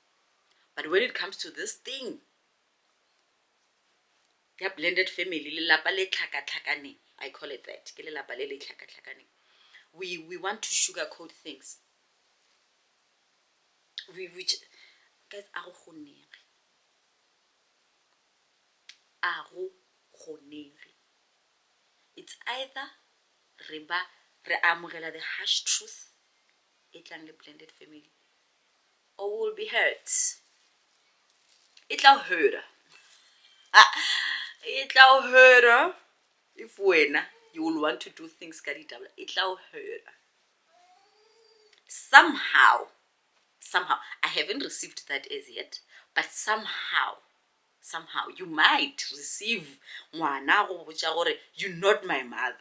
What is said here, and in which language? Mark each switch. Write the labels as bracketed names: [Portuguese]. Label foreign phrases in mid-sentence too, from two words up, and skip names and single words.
[English] But when it comes to this thing, their blended family, I call it that. We want to sugarcoat things. Which, guys, it's either [Tswana] re amogela [English] the harsh truth, [Tswana] etlang le [English] blended family, or we'll be hurt. It'll hurt. It'll hurt if you will want to do things kaditaba. It'll hurt. Somehow, I haven't received that as yet, but somehow you might receive you're not my mother.